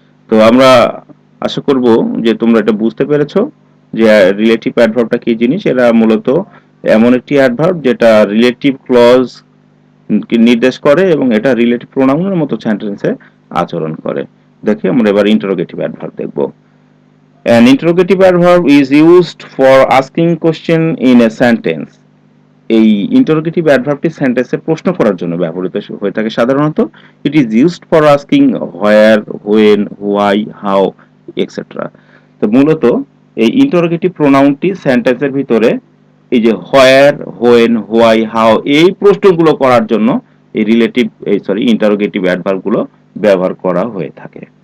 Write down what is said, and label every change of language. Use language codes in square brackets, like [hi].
[bn] তো আমরা আশা করব যে তোমরা এটা বুঝতে পেরেছো যে রিলেটিভ অ্যাডভার্বটা কি জিনিস। এরা মূলত এমন একটি অ্যাডভার্ব যেটা রিলেটিভ ক্লজ নির্দেশ করে এবং এটা রিলেটিভ প্রোনাউনের মতো সেন্টেন্সে আচরণ করে। দেখি আমরা এবার ইন্টারোগেটিভ অ্যাডভার্ব দেখব। [en] An interrogative adverb is used for asking question in a sentence. [bn] এই ইন্টারোগেটিভ অ্যাডভার্বটি সেন্টেন্সে প্রশ্ন করার জন্য ব্যবহৃত হয়ে থাকে সাধারণত। [en] It is used for asking where, when, why, how etcetera. [bn] তো মূলত এই ইন্টারোগেটিভ প্রোনাউনটি সেন্টেন্সের ভিতরে এই যে হোয়ার, হোয়েন, হোয়াই, হাউ এই প্রশ্নগুলো করার জন্য এই ইন্টারোগেটিভ অ্যাডভার্বগুলো ব্যবহার করা হয়ে থাকে।